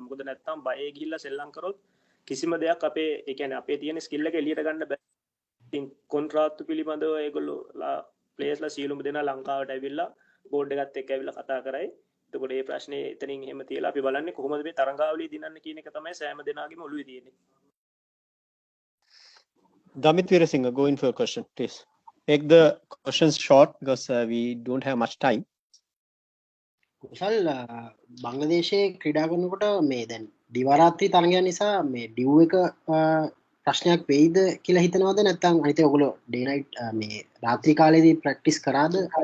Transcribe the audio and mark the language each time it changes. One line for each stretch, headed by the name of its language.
Sinhala: මොකද නැත්තම් බයේ ගිහිල්ලා සෙල්ලම් කරොත් කිසිම දෙයක් අපේ ඒ කියන්නේ අපේ තියෙන ස්කිල් එක එළියට ගන්න බෑ. ඉතින් කොන්ත්‍රාත්තු පිළිබඳව ඒගොල්ලෝ ප්ලේයර්ස්ලා සියලුම දෙනා ලංකාවට ඇවිල්ලා බෝඩ් එකත් එක්ක ඇවිල්ලා කතා කරයි. එතකොට මේ ප්‍රශ්නේ එතනින් එහෙම තියලා අපි බලන්නේ කොහොමද මේ තරඟාවලිය දිනන්න කියන එක තමයි සෑම දෙනාගේම ඔළුවේ තියෙන්නේ.
English: Damit Veerasinghe, go in for your question, please. Make the questions short because we don't have much time.
Sinhala: කුසල් බංග්ලාදේශයේ ක්‍රීඩා කරනකොට මේ දැන් දිවාරාත්‍රී තරගය නිසා මේ ඩිව් එක ප්‍රශ්නයක් වෙයිද කියලා හිතනවද? නැත්නම් අනිත් ඔයගොල්ලෝ ඩේ නයිට් මේ රාත්‍රී කාලේදී ප්‍රැක්ටිස් කරාද?